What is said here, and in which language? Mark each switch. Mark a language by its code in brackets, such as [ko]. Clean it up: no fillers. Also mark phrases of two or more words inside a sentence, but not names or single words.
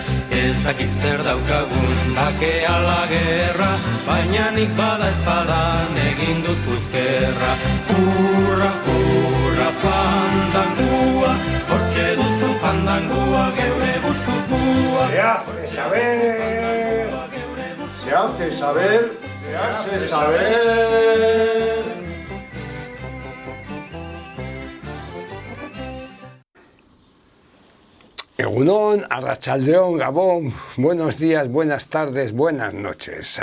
[eu] Ez dakit zer daukagun, bake ala gerra, baina nik bada espadan egin dut puzkerra. Hurra, hurra, fandangua, hortxe duzu fandangua, geure gustukua. [es] Se hace saber, se hace saber, se hace saber. [eu] Egunon, Arratsaldeon, Gabón, [es] buenos días, buenas tardes, buenas noches.